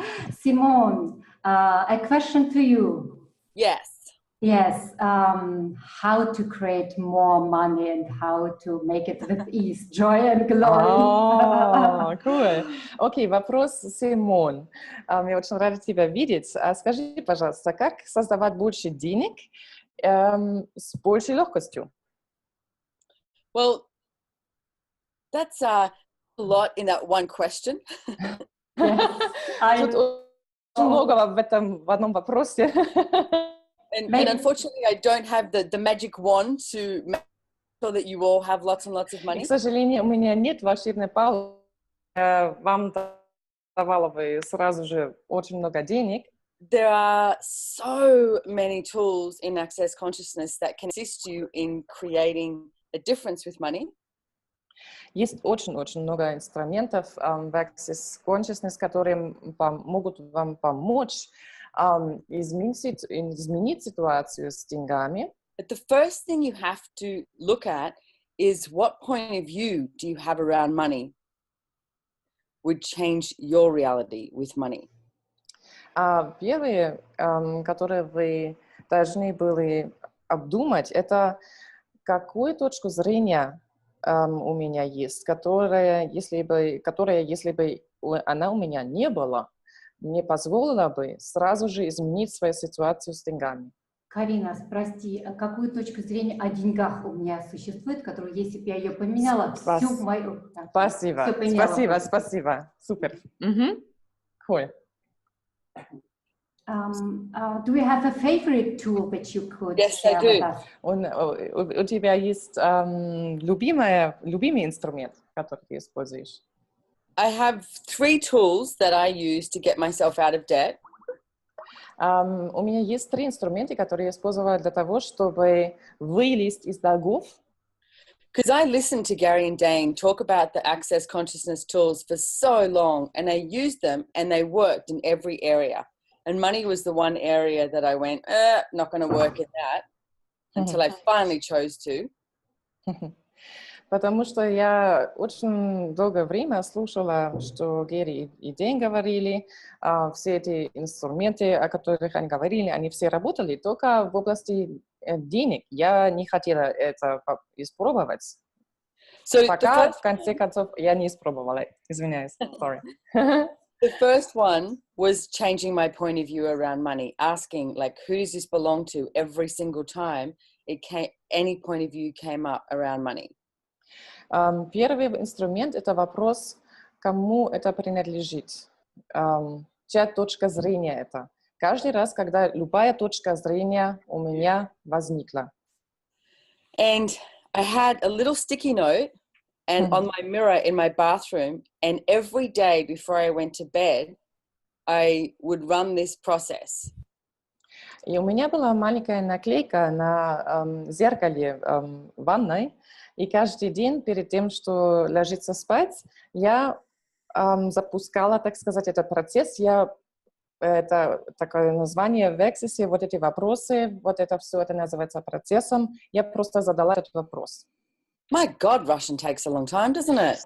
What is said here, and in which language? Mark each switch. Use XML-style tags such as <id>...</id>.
<en>Simone, a question to you. Yes. Yes, how to create more money and how to make it with ease, joy and glory. Cool.</en> <ru>Окей, вопрос, Симон. Я очень рада тебя видеть. Скажи, пожалуйста, как создавать больше денег с большей легкостью?</ru> <en>Well, that's a lot in that one question. Yes,</en> <ru>Тут очень много в одном вопросе.</ru> <en>And unfortunately, I don't have the magic wand to make sure that you all have lots and lots of money.</en> <ru>К сожалению, у меня нет волшебной палочки. Вам давала бы сразу же очень много денег.</ru> <en>There are so many tools in Access Consciousness that can assist you in creating a difference with money.</en> <ru>Есть очень-очень много инструментов в Access Consciousness, которые могут вам помочь изменить ситуацию с деньгами.</ru> <en>But the first thing you have to look at is what point of view do you have around money would change your reality with money.</en> <ru>Первые, которые вы должны были обдумать, это какую точку зрения у меня есть, которая, если бы она у меня не была, мне позволила бы сразу же изменить свою ситуацию с деньгами. Карина, прости, какую точку зрения о деньгах у меня существует, которую, если бы я ее поменяла, всю мою... Спасибо. Супер.</ru> <en>Cool. Do you have a favorite tool that you could share with us?</en> <ru>У тебя есть любимый инструмент, который ты используешь?</ru> <en>I have 3 tools that I use to get myself out of debt.</en> <ru>У меня есть 3 инструмента, которые я использовала для того, чтобы вылезть из долгов.</ru> <en>Because I listened to Gary and Dane talk about the Access Consciousness tools for so long, and I used them and they worked in every area. And money was the one area that I went, not going to work in that, until I finally chose to.</en> <ru>Потому что я очень долгое время слушала, что Гэри и Дэйн говорили, все эти инструменты, о которых они говорили, они все работали только в области денег. Я не хотела это испробовать. Пока, в конце концов, я не испробовала. Извиняюсь.</ru> <en>Sorry. The first one was changing my point of view around money, asking, like, who does this belong to every single time any point of view came up around money.</en> <ru>Первый инструмент – это вопрос, кому это принадлежит, чья точка зрения это. Каждый раз, когда любая точка зрения у меня возникла.</ru> <en>And I had a little sticky note and on my mirror in my bathroom, and every day before I went to bed, I would run this process.</en> <ru>И у меня была маленькая наклейка на зеркале в ванной, и каждый день перед тем, что ложиться спать, я запускала, так сказать, этот процесс. Это такое название в Access, вот эти вопросы, вот это все, это называется процессом. Я просто задала этот вопрос.</ru> <en>My God, Russian takes a long time, doesn't it?</en>